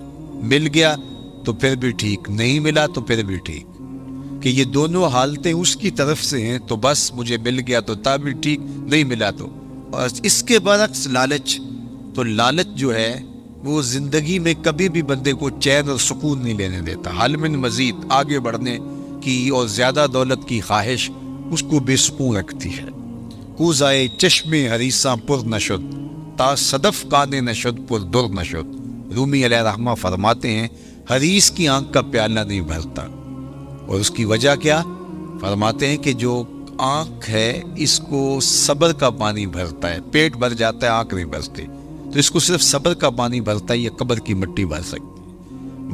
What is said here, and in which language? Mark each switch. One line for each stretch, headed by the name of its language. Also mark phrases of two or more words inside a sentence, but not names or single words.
Urdu: مل گیا تو پھر بھی ٹھیک, نہیں ملا تو پھر بھی ٹھیک, کہ یہ دونوں حالتیں اس کی طرف سے ہیں تو بس مجھے مل گیا تو تا بھی ٹھیک, نہیں ملا تو. اور اس کے برعکس لالچ, تو لالچ جو ہے وہ زندگی میں کبھی بھی بندے کو چین اور سکون نہیں لینے دیتا. حال من مزید آگے بڑھنے کی اور زیادہ دولت کی خواہش اس کو بے سکون رکھتی ہے.
Persian: کوزائے چشم حریصاں پر نشد تا صدف کانے نشد پر در نشد.
Urdu: رومی علیہ الرحمہ فرماتے ہیں حریص کی آنکھ کا پیالہ نہیں بھرتا. اور اس کی وجہ کیا فرماتے ہیں کہ جو آنکھ ہے اس کو صبر کا پانی بھرتا ہے. پیٹ بھر جاتا ہے, آنکھ نہیں بھرتی, تو اس کو صرف صبر کا پانی بھرتا ہے, یہ قبر کی مٹی بھر سکتی ہے.